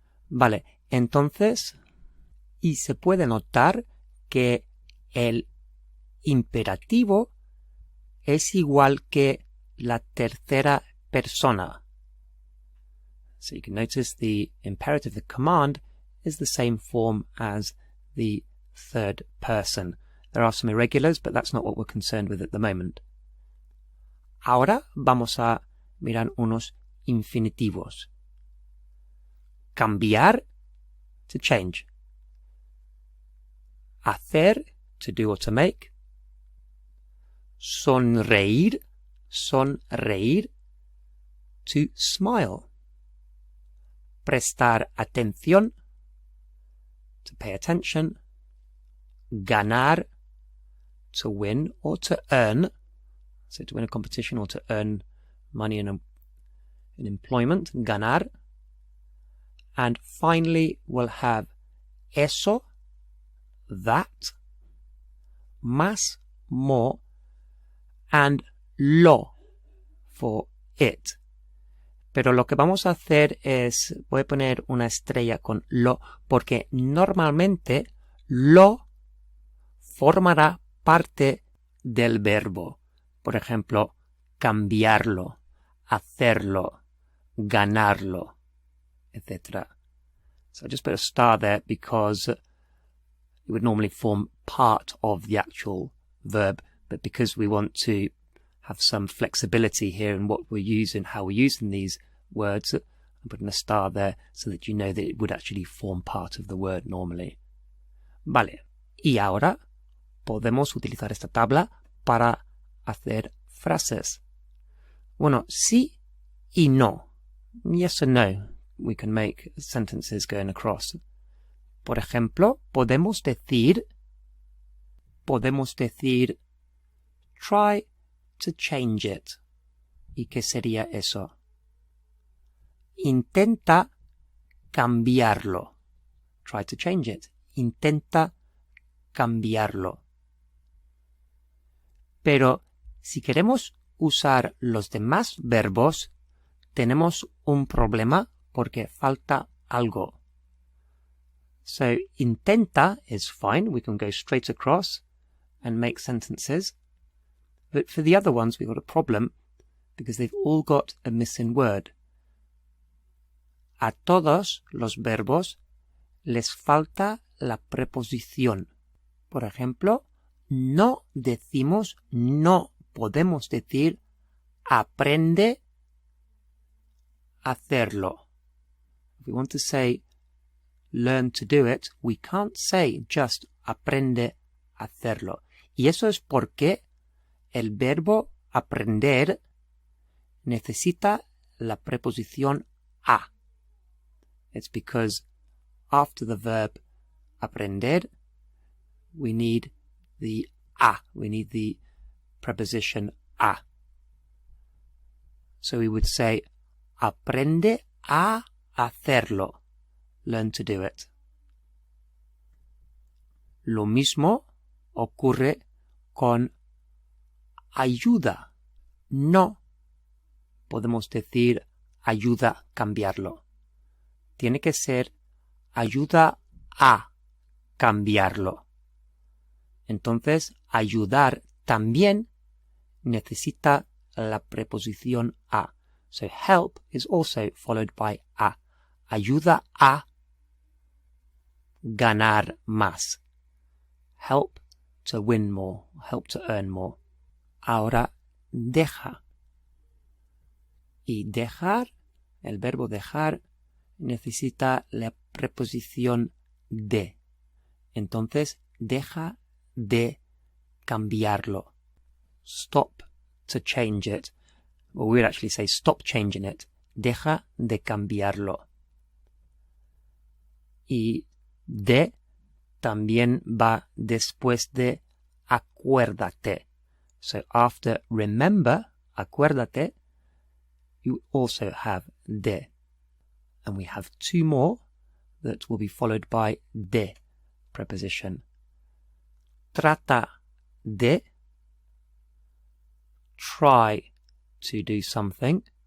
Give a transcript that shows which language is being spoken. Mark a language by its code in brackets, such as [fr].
[es] Vale, entonces, y se puede notar que el imperativo es igual que la tercera persona. [en] So you can notice the imperative, the command, is the same form as the third person. There are some irregulars, but that's not what we're concerned with at the moment. [es] Ahora vamos a mirar unos infinitivos. [en] Cambiar, to change. Hacer, to do or to make. Sonreír, sonreír, to smile. Prestar atención, to pay attention. Ganar, to win or to earn. So to win a competition or to earn money in employment. Ganar. And finally we'll have eso, that, más, more, and lo, for it. [es] Pero lo que vamos a hacer es, voy a poner una estrella con lo, porque normalmente lo formará parte del verbo. Por ejemplo, cambiarlo, hacerlo, ganarlo, etc. [en] So I just put a star there because it would normally form part of the actual verb, but but because we want to have some flexibility here in what we're using, how we're using these words, I'm putting a star there so that you know that it would actually form part of the word normally. [es] Vale, y ahora podemos utilizar esta tabla para hacer frases. Bueno, sí y no. [en] Yes and no. We can make sentences going across. [es] Por ejemplo, podemos decir, [en] try to change it. [es] ¿Y qué sería eso? Intenta cambiarlo. [en] Try to change it. [es] Intenta cambiarlo. Pero si queremos usar los demás verbos, tenemos un problema porque falta algo. [en] So, intenta is fine. We can go straight across and make sentences. But for the other ones, we've got a problem because they've all got a missing word. [es] A todos los verbos les falta la preposición. Por ejemplo, no decimos, no podemos decir, aprende a hacerlo. [en] If we want to say, learn to do it, we can't say just [es] aprende a hacerlo. Y eso es porque el verbo aprender necesita la preposición a. [en] It's because after the verb aprender, we need the a. We need the preposition a. So we would say, [es] aprende a hacerlo. [en] Learn to do it. [es] Lo mismo ocurre con ayuda. No podemos decir ayuda a cambiarlo. Tiene que ser ayuda a cambiarlo. Entonces, ayudar también necesita la preposición a. [en] So, help is also followed by a. [es] Ayuda a ganar más. [en] Help to win more. Help to earn more. [es] Ahora, deja. Y dejar, el verbo dejar, necesita la preposición de. Entonces, deja de cambiarlo. [en] Stop to change it. Or we would actually say stop changing it. [es] Deja de cambiarlo. Y de también va después de acuérdate. [en] So after remember, acuérdate, you also have de. And we have two more that will be followed by de preposition. [es] Trata de, [en] try to do something.